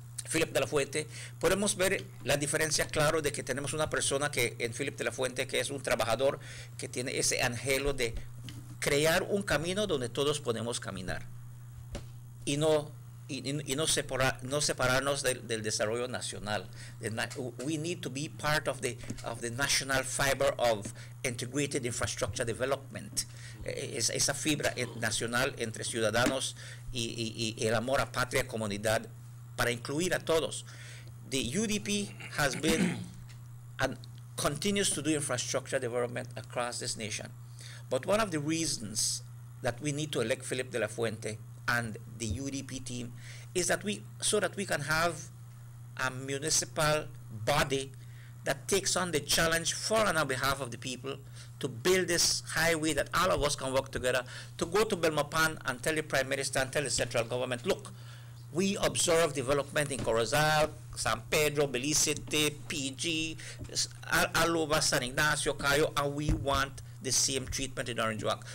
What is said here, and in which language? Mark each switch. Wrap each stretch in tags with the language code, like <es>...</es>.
<es>Philip de la Fuente, podemos ver la diferencia claro de que tenemos una persona que en Philip de la Fuente que es un trabajador que tiene ese anhelo de crear un camino donde todos podemos caminar y no separarnos del desarrollo nacional.</es> <en>We need to be part of the national fiber of integrated infrastructure development.</en> <es>Esa fibra nacional entre ciudadanos y el amor a patria, comunidad, para incluir a todos.</es> <en>The UDP has been and continues to do infrastructure development across this nation. But one of the reasons that we need to elect Philip de la Fuente and the UDP team is that we can have a municipal body that takes on the challenge for and on behalf of the people to build this highway that all of us can work together to go to Belmopan and tell the Prime Minister and tell the central government, look, we observe development in Corozal, San Pedro, Belize City, PG, Aluba, San Ignacio, Cayo, and we want the same treatment in Orange Walk.</en>